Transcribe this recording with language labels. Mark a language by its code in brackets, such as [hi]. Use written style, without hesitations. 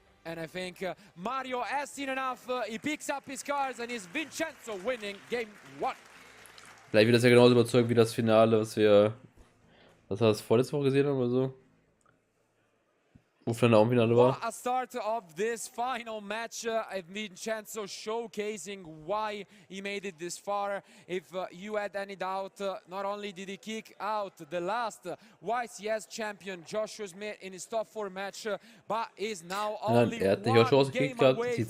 [en] And I think Mario has seen enough. He picks up his cards and is Vincenzo winning game 1. [de] Vielleicht wird das ja genauso überzeugt wie das Finale, was wir vorletzte Woche gesehen haben oder so. Wo dann auch im Finale war. [en] A start of this final match, Vincenzo showcasing why he made it this far. If you had any doubt, not only did he kick out the last YCS champion Yugioh Meta in his top 4 match, but is now only one game away